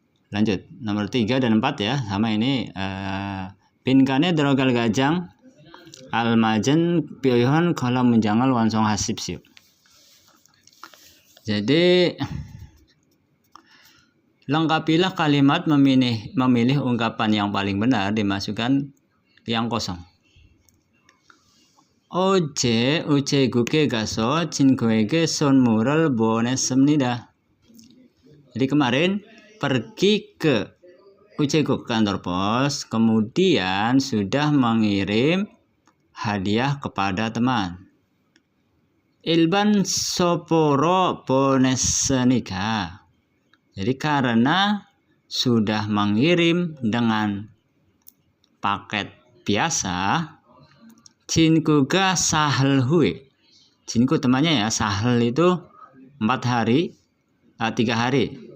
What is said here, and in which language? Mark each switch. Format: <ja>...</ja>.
<id>Lanjut nomor 3 dan 4 ya, sama ini</id> <ko>빈칸에 들어갈 가장 알맞은 표현 kolom 문장을 완성하십시오.</ko> <id>Jadi lengkapilah kalimat memilih ungkapan yang paling benar, dimasukkan yang kosong.</id> <ko>어제 우체국에 가서 친구에게 선물을 보냈습니다.</ko> <id>Jadi kemarin pergi ke 우체국, kantor pos, kemudian sudah mengirim hadiah kepada teman.</id> <ko>일반 서포로 보냈으니까.</ko> <id>Jadi karena sudah mengirim dengan paket biasa,</id> <ko>친구가 사흘 후에.</ko> <id>친구 temannya ya, 사흘 itu 4 hari, 3 hari.</id>